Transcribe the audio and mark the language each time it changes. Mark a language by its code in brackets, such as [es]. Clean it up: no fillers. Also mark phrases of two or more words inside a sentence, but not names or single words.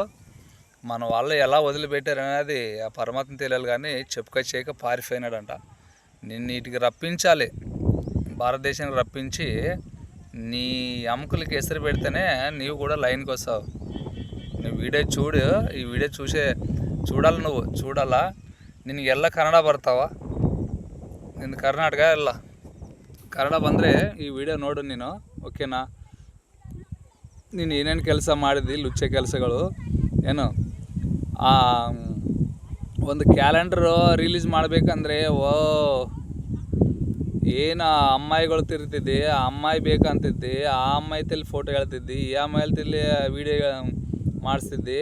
[te] మన వాళ్ళు ఎలా వదిలిపెట్టారనేది ఆ పరమాత్మ తెలియాలి. కానీ చేయక పారిపోయినాడంట. నిన్ను వీటికి రప్పించాలి, భారతదేశానికి రప్పించి నీ అమ్ముకులకి ఎసరు పెడితేనే నీవు కూడా లైన్కి వస్తావు. నువ్వు వీడియో చూడు, ఈ వీడియో చూడాలి, నువ్వు చూడాలా. [kn] ನಿನಗೆ ಎಲ್ಲ ಕನ್ನಡ ಬರ್ತಾವ? ನಿಂದು ಕರ್ನಾಟಕ ಎಲ್ಲ ಕನ್ನಡ ಬಂದರೆ ಈ ವಿಡಿಯೋ ನೋಡು ನೀನು. ಓಕೆನಾ? ನೀನು ಏನೇನು ಕೆಲಸ ಮಾಡಿದ್ದಿ, ಲುಚ್ಚೆ ಕೆಲಸಗಳು ಏನು, ಒಂದು ಕ್ಯಾಲೆಂಡ್ರು ರಿಲೀಸ್ ಮಾಡಬೇಕಂದ್ರೆ ಏನು ಅಮ್ಮಾಯಿಗಳು ತಿರ್ತಿದ್ದಿ, ಆ ಅಮ್ಮಾಯಿ ಬೇಕಂತಿದ್ದಿ, ಆ [te] అమ్మాయి తల్లి [kn] ಫೋಟೋ ಹೇಳ್ತಿದ್ದಿ, ಈ [te] అమ్మాయి తల్లి [kn] ವೀಡಿಯೋ ಮಾಡಿಸ್ತಿದ್ದಿ.